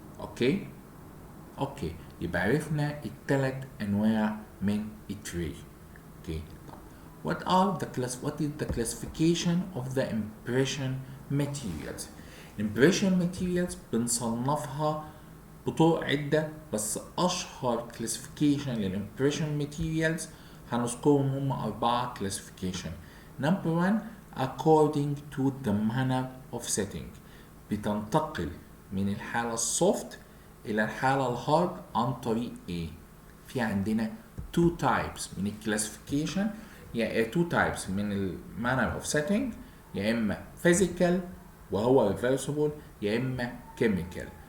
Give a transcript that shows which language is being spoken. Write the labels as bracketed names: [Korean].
[Arabic] اوكي يبقى عرفنا الثلاث انواع من التري. [English] Okay what is the classification of the impression materials. [Arabic] impression materials بنصنفها بطرق عدة بس أشهر classification للimpression materials هنذكرهم هم 4 classification. [English] number 1 according to the manner of setting. [Arabic] بتنتقل من الحالة السوفت إلى الحالة الهارد عن طريق إيه؟ في عندنا 2 types من الكلاسيفيكيشن يعني 2 types من المانر of setting يا إما physical وهو reversible يا إما chemical.